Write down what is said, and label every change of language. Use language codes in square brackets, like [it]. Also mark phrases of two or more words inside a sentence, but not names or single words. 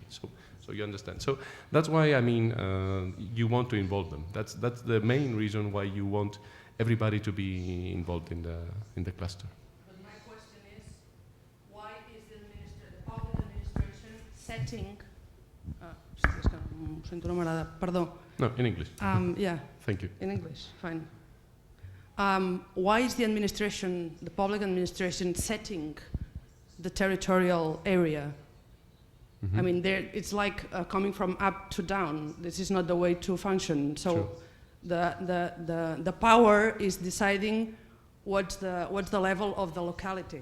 [en] So you understand. So that's why, I mean, you want to involve them. That's the main reason why you want everybody to be involved in the cluster. But my question is, why is the public administration setting? [ca] És que ho sento, no m'agrada. Perdó. [en] No, in English. Yeah. Thank you. In English, fine. Why is the public administration setting the territorial area? I mean, it's like coming from up to down. This is not the way to function. So the power is deciding what's the level of the locality.